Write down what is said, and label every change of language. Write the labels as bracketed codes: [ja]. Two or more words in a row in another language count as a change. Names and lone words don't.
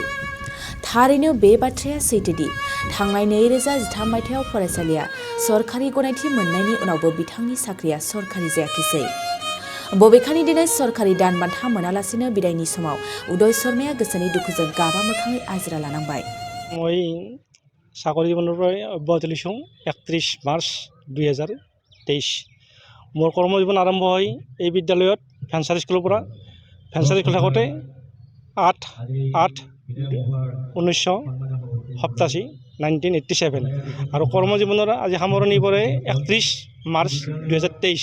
[brx] थारैनो बे बाथ्राया सैथोदि थांनाय 2013 मायथाइयाव फरायसालिया सरकारि गनायथि मोननायनि उनावबो बिथांनि साख्रिया सरकारि जायाखिसै। बबेखानि दिनै सरकारि दान बान्था मोनालासेनो बिदायनि समाव उदय शर्माया गोसोनि दुखुजों गाबा मोखाङै आजिरा लानांबाय। [as] মই চাকৰি জীৱনৰ পৰা অব্যাহতি লৈছোঁ 31 মাৰ্চ 2023। মোৰ কৰ্মজীৱন আৰম্ভ হয় এই বিদ্যালয়ত [en] venture school [as] পৰা। [en] venture school [as] থাকোঁতে 8/8/1987 1987 আৰু কৰ্মজীৱনৰ আজি সামৰণি পৰে 31 মাৰ্চ 2023।